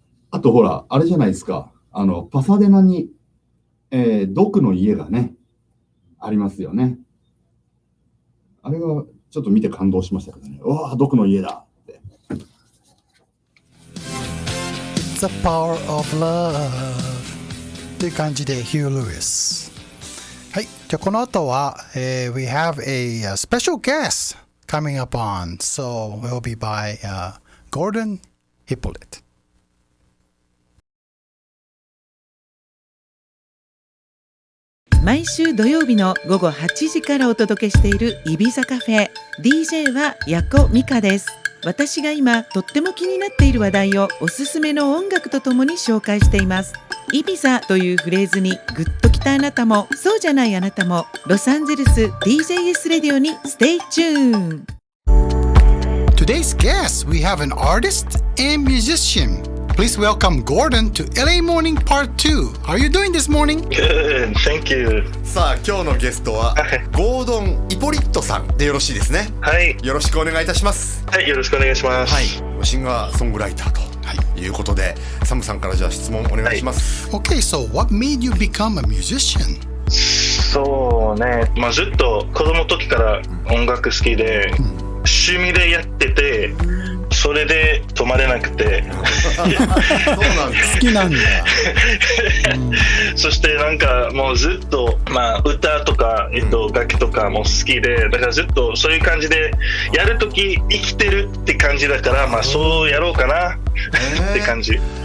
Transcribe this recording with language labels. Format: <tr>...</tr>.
<ja>あとほら、あれじゃないですか。パサデナに、ドクの家がね、ありますよね。あれはちょっと見て感動しましたけどね。うわぁ、ドクの家だって。</ja> <en>It's the power of love</en> <ja>っていう感じで、</ja> <en>Huey Lewis。</en> <ja>はい。じゃあこの後は、</ja> <en>we have a special guest coming up on. So we'll be by Gordon Hyppolite.</en> <ja>毎週土曜日の午後8時からお届けしているイビザカフェ。 DJ はヤコミカです。私が今とっても気になっている話題をおすすめの音楽とともに紹介しています。イビザというフレーズにグッときたあなたも、そうじゃないあなたも、ロサンゼルス TJS ラディオに</ja> <en>Stay tuned。 Today's guest, we have an artist and musician.Please welcome Gordon to LA Morning Part 2. How are you doing this morning? Good, thank you.</en> <ja>さあ今日のゲストはゴードン・イポリットさんでよろしいですね。はい。よろしくお願いいたします。はい、よろしくお願いします。はい。シンガーソングライターといいうことで、サムさんからじゃあ質問お願いします。</ja> <en>Okay, so what made you become a musician?</en> <ja>そうね、ずっと子供の時から音楽好きで、趣味でやってて、それで止まれなくてそうなんだ。好きなんだ。そしてなんかもうずっと、歌とか、楽器とかも好きで、だからずっとそういう感じでやるとき生きてるって感じだから、そうやろうかなって感じ。</ja>